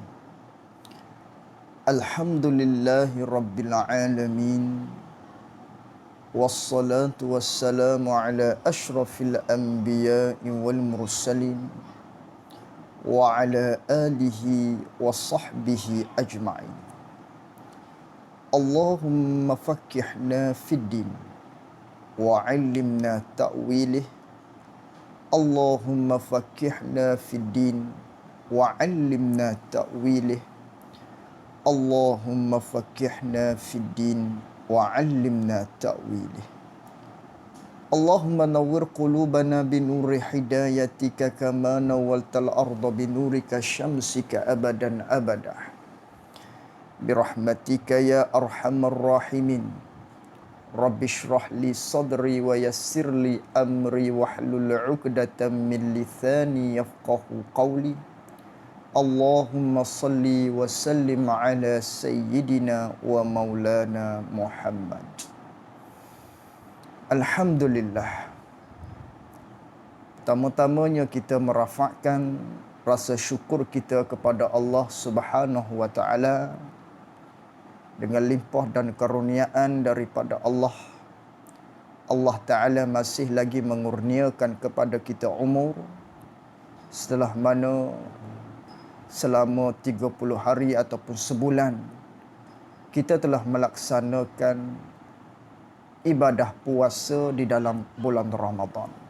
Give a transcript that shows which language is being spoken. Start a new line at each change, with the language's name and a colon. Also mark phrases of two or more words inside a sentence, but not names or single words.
Arabic: الحمد لله رب العالمين. والصلاة والسلام على أشرف الأنبياء والمرسلين وعلى آله وصحبه أجمعين. اللهم فقهنا في الدين وعلمنا تأويله. اللهم فقهنا في الدين وعلمنا تأويله. اللهم فقهنا في الدين وعلمنا تأويله. اللهم نور قلوبنا بنور هدايتك كما نورت الأرض بنورك شمسك أبدا أبدا. برحمتك يا أرحم الراحمين. رب اشرح لي صدري ويسر لي أمري واحلل عقدة من لساني يفقهوا قولي. اللهم صل وسلم على سيدنا ومولانا محمد. Alhamdulillah.
Malay: Pertama-tamanya kita merafakkan rasa syukur kita kepada Allah
Arabic: سبحانه وتعالى
Malay: dengan limpah dan karuniaan daripada Allah. Allah Ta'ala masih lagi mengurniakan kepada kita umur, setelah mana selama 30 hari ataupun sebulan kita telah melaksanakan ibadah puasa di dalam bulan Ramadan.